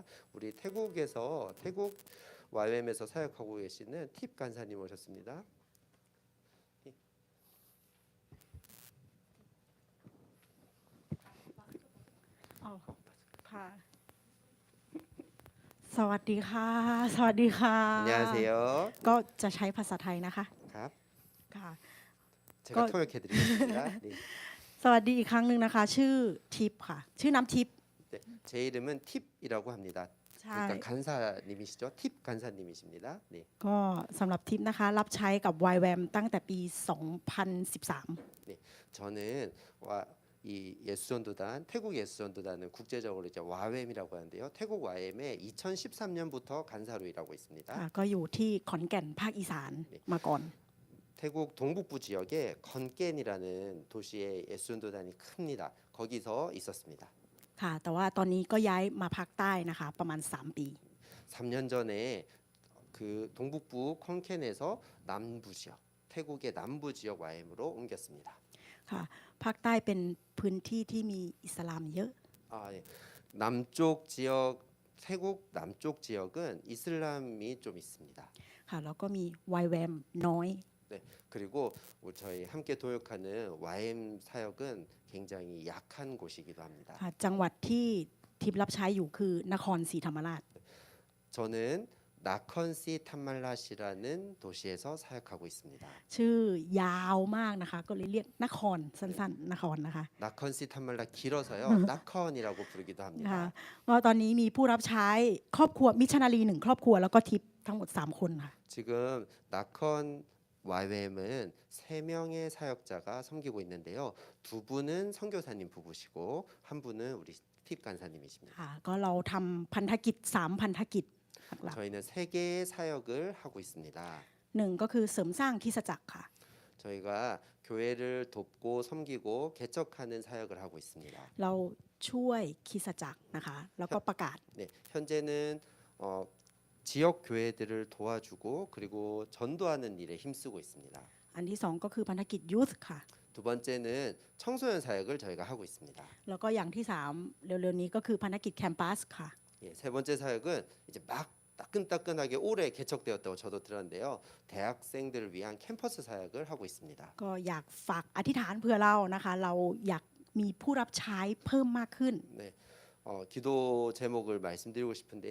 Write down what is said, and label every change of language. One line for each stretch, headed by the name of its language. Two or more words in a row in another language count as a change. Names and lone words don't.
Korean: 우리 태국에서 태국 YM에서 사역하고 계시는 팁 간사님 오셨습니다. 안녕하세요.
Thai: ก็จะใช้ภาษาไทยนะคะ ครับ ค่ะ
Korean: 제가 통역해드리겠습니다. 네.
Thai: สวัสดีอีกครั้งหนึ่งนะคะ ชื่อทิพย์ค่ะ ชื่อน้ำทิพย์
Korean: 네, 제 이름은 팁이라고 합니다.
Thai: ใช่
Korean: 그러니까 간사님이시죠? 팁 간사님이십니다. 네.
Thai: ก็สำหรับทิพย์นะคะ รับใช้กับ YWAM ตั้งแต่ปี 2013
Korean: 저는 이 예수전도단 태국 예수전도단은 국제적으로 이제 와웸이라고 하는데요. 태국 와웸에 2013년부터 간사로 일하고 있습니다.
Thai: ค่ะก็อยู่ที่ขอนแก่นภาคอีสานมาก่อน
Korean: 태국 동북부 지역에 건깬이라는 도시에 예수전도단이 큽니다. 거기서 있었습니다.
Thai: ค่ะ แต่ว่าตอนนี้ก็ย้ายมาภาคใต้นะคะ ประมาณ 3 ปี
Korean: 3년 전에 그 동북부 컨켄에서 남부 지역, 태국의 남부 지역 와웸으로 옮겼습니다.
Thai: ค่ะ ภาคใต้เป็นพื้นที่ที่มีอิสลามเยอะ
Korean: 예. 남쪽 지역 태국 남쪽 지역은 이슬람이 좀 있습니다.
Thai: ค่ะแล้วก็มี YWAM น้อย
Korean: 네. 그리고 저희 함께 도역하는 YM 사역은 굉장히 약한 곳이기도 합니다.
Thai: ค่ะจังหวัดที่ทิพย์รับใช้อยู่คือนครศรีธรรมราช
Korean: 저는 나컨시 탐말라시라는 도시에서 사역하고 있습니다.
Thai: ชื่อยาวมากนะคะ ก็เลยเรียกนครสั้นๆ นครนะคะ
Korean: 나컨시 탐말라 길어서요. 나컨이라고 부르기도
Thai: นะคะ
Korean: 합니다.
Thai: ก็ตอนนี้มีผู้รับใช้ครอบครัวมิชชันนารี1 ครอบครัวแล้วก็ทิพย์ทั้งหมด 3 คนค่ะ
Korean: 지금 나컨 YWM은 3명의 사역자가 섬기고 있는데요. 2분은 선교사님 부부시고 한 분은 우리 팁 간사님이십니다.
Thai: ค่ะก็เราทำพันธกิจ 3 พันธกิจหลัก
Korean: 저희는 3개의 사역을 하고 있습니다.
Thai: ๆหนึ่งก็คือเสริมสร้างคริสตจักรค่ะ
Korean: 저희가 교회를 돕고 섬기고 개척하는 사역을 하고 있습니다.
Thai: เราช่วยคริสตจักรนะคะ แล้วก็ประกาศ
Korean: 네, 현재는 지역 교회들을 도와주고 그리고 전도하는 일에 힘쓰고 있습니다.
Thai: อันที่ 2 ก็คือพันธกิจยูธค่ะ
Korean: 두 번째는 청소년 사역을 저희가 하고 있습니다.
Thai: แล้วก็อย่างที่ 3 เร็วๆนี้ก็คือพันธกิจแคมปัสค่ะ
Korean: 예, 세 번째 사역은 이제 막 따끈따끈하게 올해 개척되었다고 저도 들었는데요. 대학생들을 위한 캠퍼스 사역을 하고 있습니다.
Thai: ก็อยากฝากอธิษฐานเพื่อเรานะคะ เราอยากมีผู้รับใช้เพิ่มมากขึ้น
Korean: 네, 기도 제목을 말씀드리고 싶은데요.